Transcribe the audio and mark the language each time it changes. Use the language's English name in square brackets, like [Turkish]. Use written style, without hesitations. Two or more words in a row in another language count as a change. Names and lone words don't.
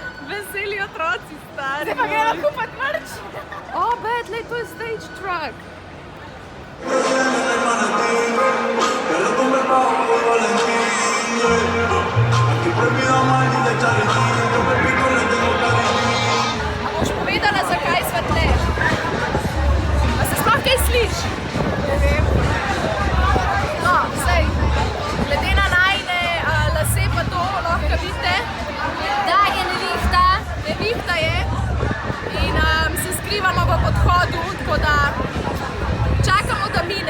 [Slovenian] Veseli otroci, stari. Zdaj pa gremo kupiti merch. O, bet, lej, to je [English] stage truck. [Slovenian] A boš povedala, zakaj svetleš? A se sploh kaj sliši? Ne vem. No, sej, glede na najine lase pa to lahko vidite, da je nevihta. Nevihta je in se skrivamo v podhodu, tako da čakamo, da mine.